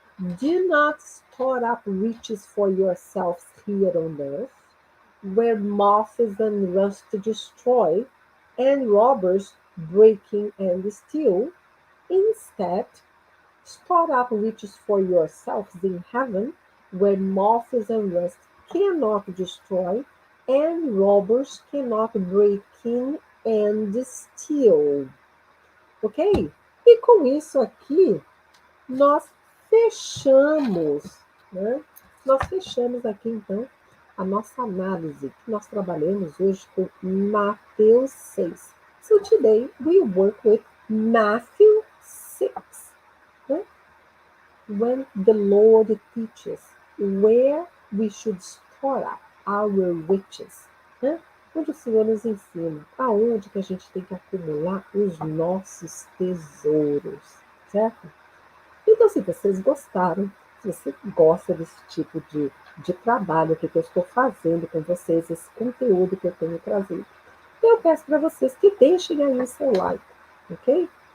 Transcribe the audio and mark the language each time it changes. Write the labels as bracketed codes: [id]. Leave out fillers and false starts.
[en] Do not store up riches for yourselves here on earth, where moths and rust destroy, and robbers break in and steal. Instead, store up riches for yourselves in heaven, where moths and rust cannot destroy, and robbers cannot break in and steal. Ok? [pt] E com isso aqui, nós fechamos, né? Nós fechamos aqui, então, a nossa análise, que nós trabalhamos hoje com Mateus 6. [en] So today, we work with Matthew 6. [pt] Né? [en] When the Lord teaches where we should store up our riches. [pt] Né? Onde o Senhor nos ensina aonde que a gente tem que acumular os nossos tesouros, certo? Então, se vocês gostaram, se você gosta desse tipo de trabalho que eu estou fazendo com vocês, esse conteúdo que eu tenho trazido, eu peço para vocês que deixem aí o seu like, ok?